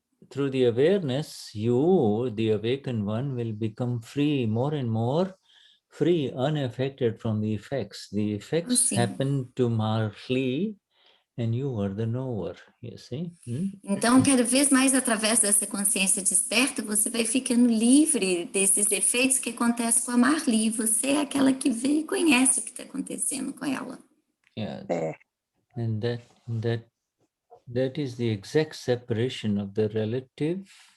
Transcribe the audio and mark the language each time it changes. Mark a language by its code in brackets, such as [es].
[en] Through the awareness, you, the awakened one, will become free, more and more free, unaffected from the effects. The effects happen to Marley, and you are the knower, you see? [pt] Então, cada vez mais através dessa consciência desperta, você vai ficando livre desses efeitos que acontecem com a Marli. Você é aquela que vê e conhece o que está acontecendo com ela. [en] Yes. [pt] É. [en] And that is the exact separation of the relative.